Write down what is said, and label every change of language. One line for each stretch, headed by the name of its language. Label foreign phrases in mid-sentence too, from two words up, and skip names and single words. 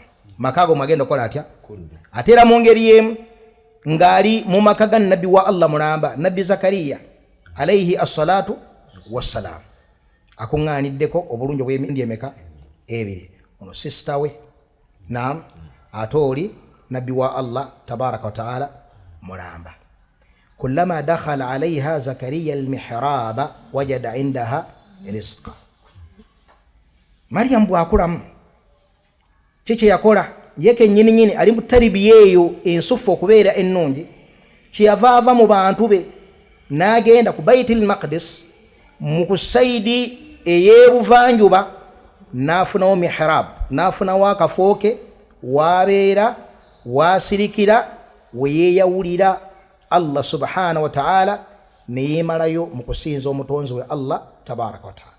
Ganda: Makago magenda kola atya? Atera mu ngeri yemu ngali mu maka ga nabbi wa Allah mulamba nabbi Zakariya
Arabic: عليه الصلاة والسلام.
Ganda: Akungaaniddeko obulungi obw'emindi emeka? Ebiri. Ono sister we naam atoli nabbi wa Allah
Arabic: تبارك وتعالى
Ganda: mulamba.
Arabic: كلما دخل عليها زكريا المحراب وجد عندها رزقا.
Ganda: Maryam bwakulamu kiki yakola? Yeke nyini ali mu taribiya eyo ensufu okubeera ennungi. Kyeyava ava mu bantu be n'agenda ku Baitul Maqdis mu kusaidi ey'ebuvanjuba n'afunawo mihrab, n'afunawo akafo ke w'abeera w'asirikira we yeeyawulira
Arabic: الله سبحانه وتعالى
Ganda: ne yeemalayo mu kusinza omutonzi we
Arabic: الله تبارك وتعالى.